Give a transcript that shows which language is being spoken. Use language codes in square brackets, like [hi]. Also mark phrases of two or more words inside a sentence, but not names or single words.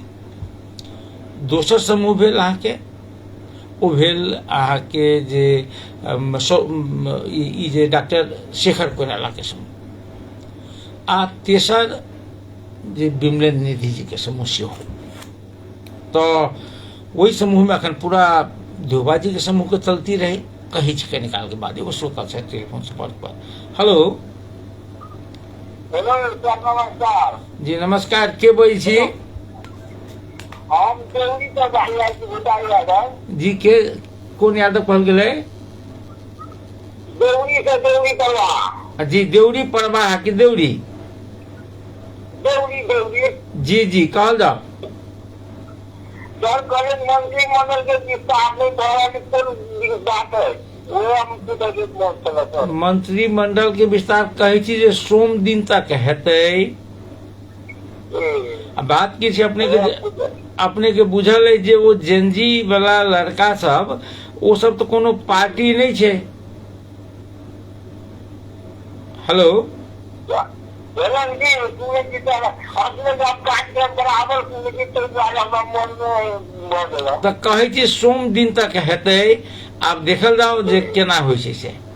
[mai] दोसर समूह भेल अहाँके ओ भेल अहाँके जे ई जे डॉक्टर शेखर कोइराला के समूह, आ तेसर जे विमलेन्द्र निधि जी के समूह सेहो। तो वही समूह में अखन पूरा देवबाजी के समूह के चलती रहे। कही के निकाल के बाद एगो श्रोता है टेलीफोन संपर्क पर। हेलो हेलो सर, नमस्कार जी। नमस्कार, के बोल छी? हम देवरी से भाई छी, भूटान यादव जी। के कौन यादव कहल गेलै? देवरी से देवरी परवा जी। देवरी परवा है कि देवरी? देवरी देवरी। जी जी, कहल जाओ। सर कल मंत्रिमंडल के विस्तार नहीं भरा बात है, वो हम सर मंत्रिमंडल के विस्तार कहै छी जे सोम दिन तक हेतै। बात की छै अपने के बुझल है जे वो जेनजी वाला लड़का सब, वो सब तो कोनो पार्टी नहीं छै। हेलो तो कहे छी सोम दिन तक हेतै, आब देखल जाओ जे केना होइ छै से।